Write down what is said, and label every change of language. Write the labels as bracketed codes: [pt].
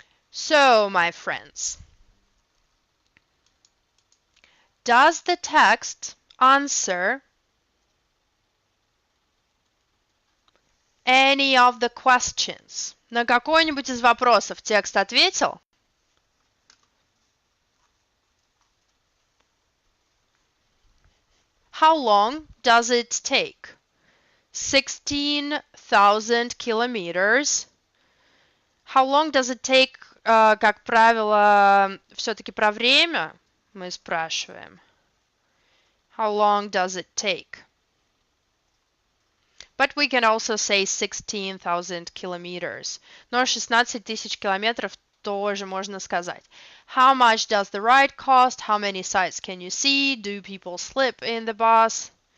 [en] So, my friends, does the text answer any of the questions? [ru] На какой-нибудь из вопросов текст ответил? [en] How long does it take? 16,000 kilometers. How long does it take, [ru] как правило, все-таки про время мы спрашиваем. [en] How long does it take? But we can also say 16,000 kilometers. [ru] Но 16 тысяч километров тоже можно сказать. [en] How much does the ride cost? How many sights can you see? Do people sleep in the bus?